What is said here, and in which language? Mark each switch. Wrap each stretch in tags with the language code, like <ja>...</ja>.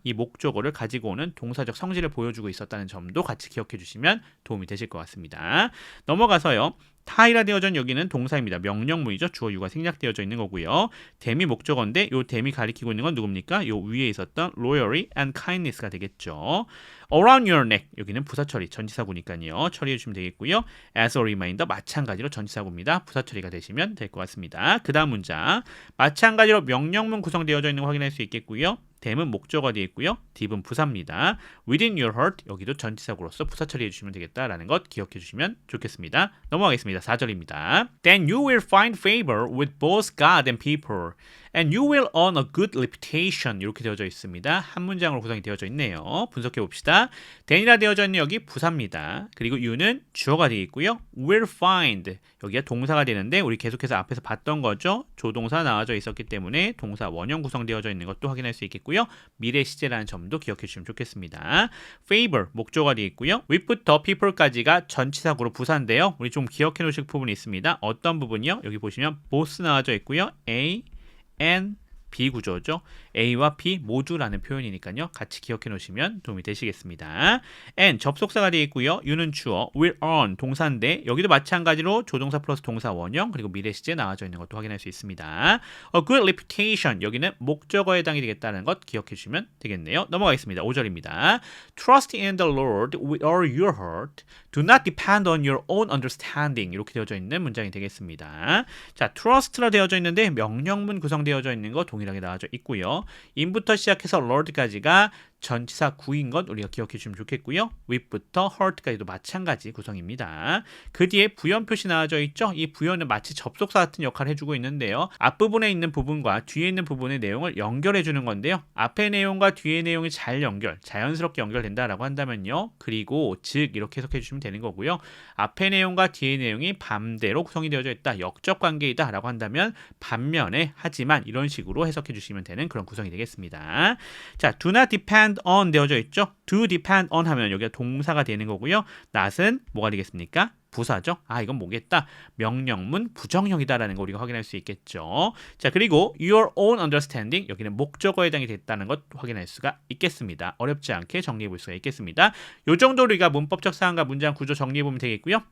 <ko>이 목적어를 가지고 오는 동사적 성질을 보여주고 있었다는 점도 같이 기억해 주시면 도움이 되실 것 같습니다. 넘어가서요. tie라 되어져 있는 여기는 동사입니다. 명령문이죠. 주어 유가 생략되어져 있는 거고요. 대미 목적어인데 요 대미 가리키고 있는 건 누굽니까? 요 위에 있었던</ko> <en>loyalty and kindness</en> <ko>가 되겠죠.</ko> <en>around your neck</en> <ko>여기는 부사 처리 전치사구니까요. 처리해 주시면 되겠고요.</ko> <en>as a reminder</en> <ko>마찬가지로 전치사구입니다. 부사 처리가 되시면 될 것 같습니다. 그 다음 문장 마찬가지로 명령문 구성되어져 있는 거 확인할 수 있겠고요. 대문 목적어가 되어 있고요. 딥은 부사입니다.</ko> <en>within your heart</en> <ko>여기도 전치사구로서 부사 처리해 주시면 되겠다라는 것 기억해 주시면 좋겠습니다. 넘어가겠습니다. 4절입니다.</ko> <en>Then you will find favor with both God and people, and you will earn a good reputation</en> <ko>이렇게 되어져 있습니다. 한 문장으로 구성이 되어져 있네요. 분석해 봅시다. then이라 되어져 있는 여기 부사입니다. 그리고 you는 주어가 되어 있고요.</ko> <en>will find</en> <ko>여기가 동사가 되는데 우리 계속해서 앞에서 봤던 거죠. 조동사 나와져 있었기 때문에 동사 원형 구성되어져 있는 것도 확인할 수 있겠고요. 미래 시제라는 점도 기억해 주시면 좋겠습니다. favor 목조가 되어 있고요. with부터 people까지가 전치사구로 부사인데요. 우리 좀 기억해 놓으실 부분이 있습니다. 어떤 부분이요? 여기 보시면 both 나와져 있고요. A, N, B 구조죠. A와 B 모두라는 표현이니까요. 같이 기억해 놓으시면 도움이 되시겠습니다. and 접속사가 되어 있고요. you는 주어,</ko> <en>will earn</en> <ko>동사인데 여기도 마찬가지로 조동사 플러스 동사 원형 그리고 미래 시제 나와져 있는 것도 확인할 수 있습니다.</ko> <en>a good reputation</en> <ko>여기는 목적어에 해당이 되겠다는 것 기억해 주시면 되겠네요. 넘어가겠습니다. 5절입니다.</ko> <en>Trust in the Lord with all your heart. Do not depend on your own understanding.</en> <ko>이렇게 되어져 있는 문장이 되겠습니다. 자, trust라 되어져 있는데 명령문 구성되어져 있는 거 동일하게 나와져 있고요. in부터 시작해서 lord까지가 전치사 구인 것 우리가 기억해 주시면 좋겠고요. with부터 heart까지도 마찬가지 구성입니다. 그 뒤에 부연 표시 나와져 있죠. 이 부연은 마치 접속사 같은 역할을 해주고 있는데요. 앞부분에 있는 부분과 뒤에 있는 부분의 내용을 연결해 주는 건데요. 앞의 내용과 뒤의 내용이 잘 자연스럽게 연결된다라고 한다면요. 그리고 즉 이렇게 해석해 주시면 되는 거고요. 앞의 내용과 뒤의 내용이 반대로 구성이 되어져 있다. 역적 관계이다 라고 한다면 반면에 하지만 이런 식으로 해석해 주시면 되는 그런 구성이 되겠습니다. 자,</ko> <en>do not depend on</en> <ko>되어져 있죠.</ko> <en>do depend on</en> <ko>하면 여기가 동사가 되는 거고요. not은 뭐가 되겠습니까? 부사죠. 아, 이건 뭐겠다? 명령문 부정형이다라는 거 우리가 확인할 수 있겠죠. 자, 그리고</ko> <en>your own understanding</en> <ko>여기는 목적어에 해당이 됐다는 것 확인할 수가 있겠습니다. 어렵지 않게 정리해 볼 수가 있겠습니다. 요 정도 우리가 문법적 사항과 문장 구조 정리해 보면 되겠고요.</ko>